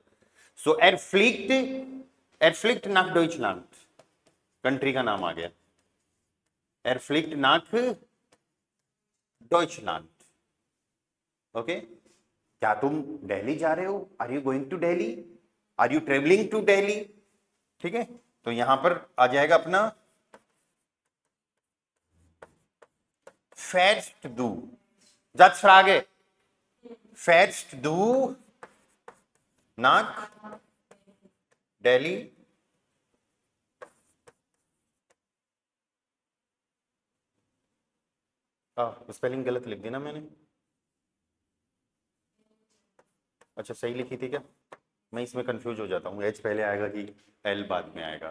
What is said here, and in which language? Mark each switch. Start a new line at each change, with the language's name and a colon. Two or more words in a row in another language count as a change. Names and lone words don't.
German: सो Er fliegt, er fliegt nach Deutschland,
Hindi: कंट्री का नाम आ गया,
German: Er fliegt nach Deutschland.
English: ओके,
Hindi: क्या तुम दिल्ली जा रहे हो,
English: Are you going to Delhi, are you travelling to Delhi,
Hindi: ठीक है। तो यहां पर आ जाएगा अपना
German: fährst du, Satzfrage, fährst du
Hindi: nach दिल्ली, स्पेलिंग गलत लिख दी ना मैंने, अच्छा सही लिखी थी क्या, मैं इसमें कंफ्यूज हो जाता हूँ, एच पहले आएगा कि एल बाद में आएगा।